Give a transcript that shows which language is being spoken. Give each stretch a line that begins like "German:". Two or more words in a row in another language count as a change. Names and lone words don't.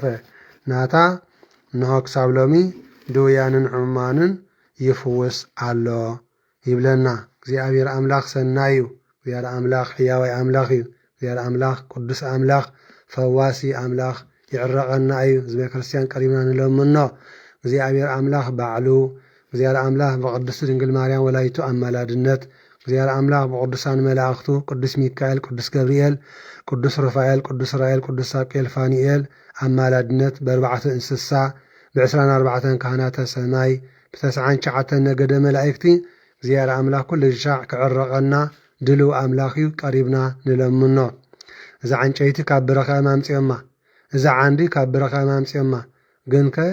Tigrinya: ናታ ንሆ ክሳብ ሎሚ ድውያንን ዕሙማንን ይፍውስ ኣሎ ይብለና እግዚአብሔር አምላክ ሰናዩ እግዚአብሔር አምላክ ሕያዋይ አምላክ እዩ እግዚአብሔር አምላክ ቅዱስ አምላክ ፈዋሲ አምላክ ይዕረቀና እዩ ህዝበ ክርስቲያን ቀሪብና ንለምኖ እግዚአብሔር አምላክ ባዕሉ እግዚአብሔር አምላክ በቅድስት ድንግል ማርያም ወላዲቱ አማላድነት እግዚአብሔር አምላክ በቅዱሳን መላእክቱ ቅዱስ ሚካኤል ቅዱስ ገብርኤል ቅዱስ ሩፋኤል ቅዱስ ራኤል ቅዱስ ሳቄል ፋኒኤል አማላድነት በርባዕተ እንስሳ ብ24 ካህናተ ሰማይ ብ99 ነገደ መላእክቲ እግዚአብሔር አምላክ ኩሉ ሻዕ ክዕረቀና ድልው አምላክ እዩ ቀሪብና ንለምኖ እዛ ዕንጨይቲ ካብ በረኻ ማምጽዮማ እዛ ዓንዲ ካብ በረኻ ማምጽዮማ ግንከ